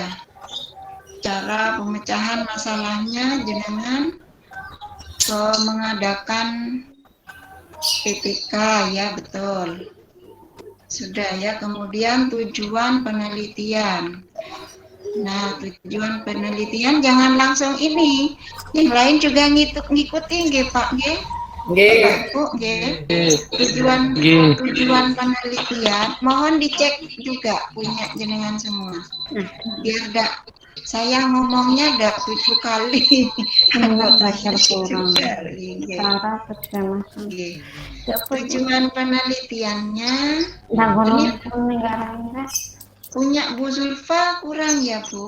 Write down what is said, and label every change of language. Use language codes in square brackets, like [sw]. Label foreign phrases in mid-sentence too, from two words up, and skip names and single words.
[id] Cara pemecahan masalahnya jenengan mengadakan PPK ya, betul. Sudah ya, kemudian tujuan penelitian. Nah, tujuan penelitian jangan langsung ini. Yang lain juga ngikutin nggih Pak nggih. Tujuan penelitian mohon dicek juga punya jenengan semua. Biar enggak saya ngomongnya udah 7 kali. Belajar kurang. Tujuan penelitiannya punya Bu Zulfa kurang ya Bu.